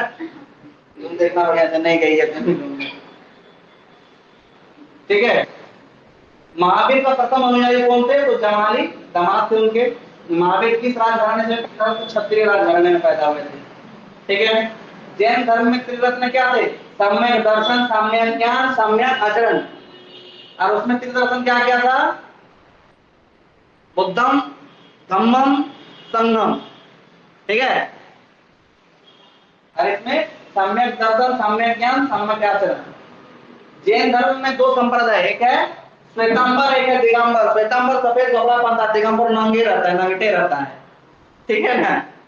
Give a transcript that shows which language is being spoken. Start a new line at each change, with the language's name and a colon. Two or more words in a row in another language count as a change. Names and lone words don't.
Hindi: तुम देखना बढ़िया, नहीं गई है। ठीक है, महावीर का प्रथम अनुयायी कौन थे? तो जमाली, दामाद थे उनके। महावीर किस राजघराने से? क्षत्रिय राजघराने में पैदा हुए थे। ठीक है, जैन धर्म में त्रिरत्न क्या थे? सम्यक दर्शन, सम्यक ज्ञान, सम्यक आचरण। और उसमें त्रिदर्शन क्या क्या था? बुद्धम, धम्मम, संघम। ठीक है, और इसमें सम्यक दर्शन, सम्यक ज्ञान, सम्यक आचरण। जैन धर्म में दो संप्रदाय, एक है श्वेतांबर, एक है दिगंबर। श्वेतांबर सफेद कपड़ा पहनता है, दिगंबर नंगे रहता है, नंगटे रहता है। ठीक है ना।